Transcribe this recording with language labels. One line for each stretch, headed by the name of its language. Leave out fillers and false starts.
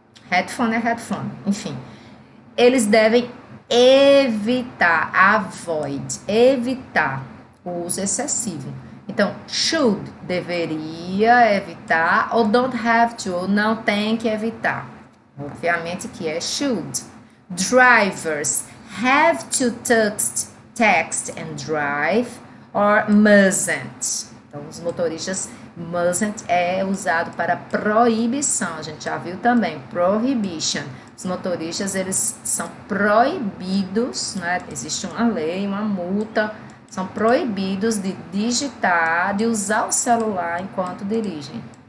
Portuguese: Headphone é headphone, enfim. Eles devem evitar, evitar o uso excessivo. Então, should, deveria evitar, ou
English: don't have to,
Portuguese: ou não tem que evitar. Obviamente que é should.
English: Drivers have to text and drive, or mustn't.
Portuguese: Então, os motoristas, mustn't é usado para proibição, a gente já viu também, prohibition. Os motoristas, eles são proibidos, né? Existe uma lei, uma multa, são proibidos de digitar, de usar o celular enquanto dirigem.